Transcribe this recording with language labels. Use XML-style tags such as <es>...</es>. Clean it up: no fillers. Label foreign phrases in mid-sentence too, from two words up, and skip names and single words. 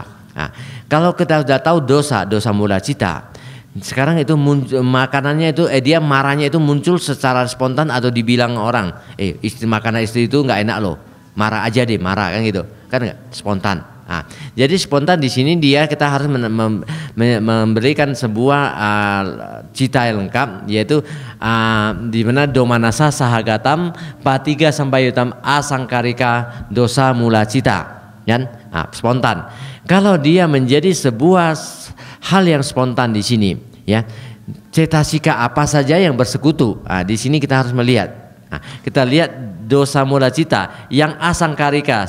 <id>Nah, kalau kita sudah tahu</id> <pi>dosa mula cita,</pi> <id>sekarang itu makanannya itu dia marahnya itu muncul secara spontan atau dibilang orang, makanan istri itu nggak enak loh, marah aja deh, marah kan gitu, kan nggak spontan. Nah, jadi spontan di sini kita harus memberikan sebuah cita yang lengkap, yaitu di mana</id> <pi>domanasa sahagatam patiga sambayutam asangkarika dosa mula cita,</pi> <id>kan? Nah, spontan. Kalau dia menjadi sebuah hal yang spontan di sini, ya, cetasika apa saja yang bersekutu. Nah, di sini kita harus melihat. Nah, kita lihat</id> <pi>dosa mula cita</pi> <id>yang asangkarika.</id>